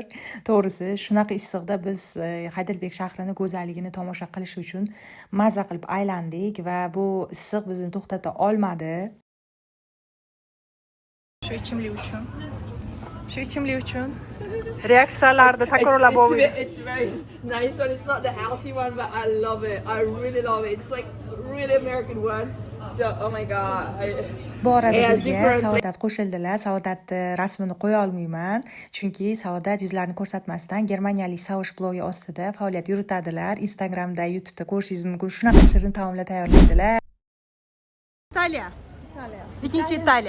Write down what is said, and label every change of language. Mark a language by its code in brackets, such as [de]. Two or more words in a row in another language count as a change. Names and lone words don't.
[uz] To'g'risi, shunaqa issig'da biz Haydarбек shahrini go'zalligini tomosha qilish uchun mazza qilib aylandik va bu issiq bizni to'xtata olmadi. Shu ichimlik uchun reaksiyalarni takrorlab o'ylayman. [en] It's very nice one. It's not the healthy one, but I love it. I really love it. It's like really American one. So, oh my god. [uz] Bu orada [en] Yeah, [uz] bizga [en] different- [uz] Saodat qo'shildilar. Saodatni rasmini qo'ya olmayman, chunki Saodat yuzlarini ko'rsatmasdan germaniyalik Saush blogi ostida faoliyat yuritadilar. Instagramda, YouTube'da ko'rishingiz mumkin. Shunaqa shirin taomlar tayyorlaydilar. Italiya. Ikkinchi Italiya.